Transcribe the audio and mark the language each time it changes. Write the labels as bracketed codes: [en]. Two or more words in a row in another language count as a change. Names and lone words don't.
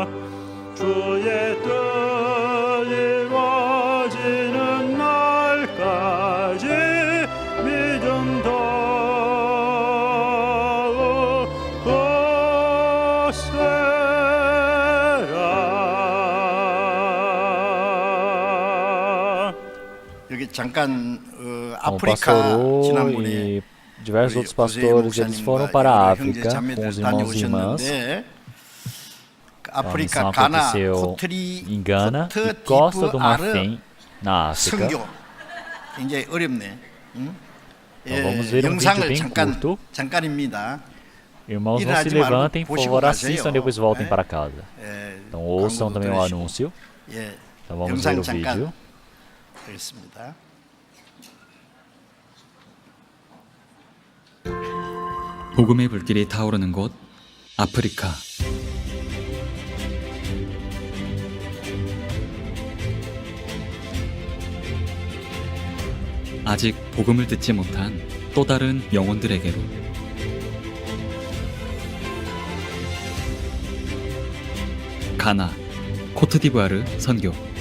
[ko] 주의 뜻 이루어지는 날까지 믿음 더욱 거세라. 여기 잠깐 [pt] O [ko] 아프리카 [pt] pastor O [ko] 지난번에 [pt] e diversos outros [ko] 구세이 [pt] pastores, eles foram para a [ko] 목사님과 [pt] África [ko] 형제 [pt] com [ko] 자매들 [pt] os irmãos e irmãs. [ko] 다녀오셨는데 [pt] A [ko] 아프리카 [pt] missão [ko] 가나 [pt] aconteceu [ko] 코트리 [pt] em Gana [ko] 코트 [pt] e Costa do [ko] 디부아르 [pt] Marfim, na África. [ko] 선교 굉장히 어렵네. 응? [pt] Então vamos ver um vídeo [ko] 영상을 [pt] bem curto. [ko] 잠깐입니다. [pt] Irmãos, não se [ko] 일하지 말고 [pt] levantem, por [ko] 보시고 [pt] favor, [ko] 가세요. [pt] assistam e depois voltem [ko] 네. [pt] para casa. [ko] 예, [pt] Então ouçam [ko] 광고도 [pt] também o [ko] 들으시고. [pt] anúncio. [ko] 예, [pt] Então vamos ver [ko] 영상 [pt] o [ko] 잠깐 [pt] vídeo. [ko] 하겠습니다. 복음의 불길이 타오르는 곳 아프리카. 아직 복음을 듣지 못한 또 다른 영혼들에게로 가나, 코트디부아르 선교.